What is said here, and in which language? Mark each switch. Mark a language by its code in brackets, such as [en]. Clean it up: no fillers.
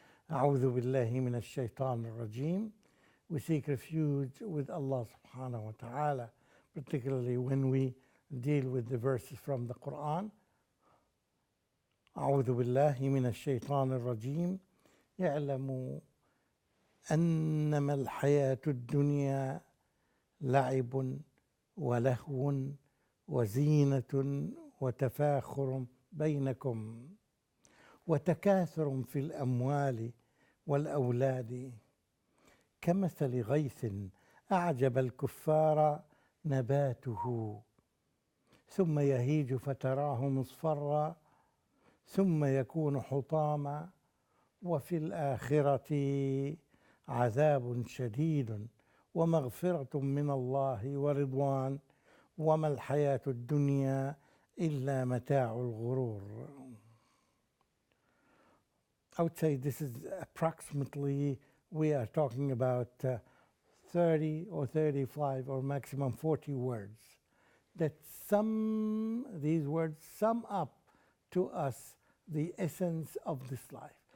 [ar] أعوذ بالله من الشيطان الرجيم. [en] We seek refuge with Allah subhanahu wa ta'ala, particularly when we deal with the verses from the Quran. [ar] أعوذ بالله من الشيطان الرجيم. يعلم أنما الحياة الدنيا لعب ولهو وزينة وتفاخر بينكم وتكاثر في الأموال والأولاد كمثل غيث أعجب الكفار نباته ثم يهيج فتراه مصفرا ثم يكون حطاما وفي الآخرة عذاب شديد ومغفرة من الله ورضوان وما الحياة الدنيا إلا متاع الغرور. [en] I would say this is approximately, we are talking about 30 or 35 or maximum 40 words. These words sum up to us the essence of this life.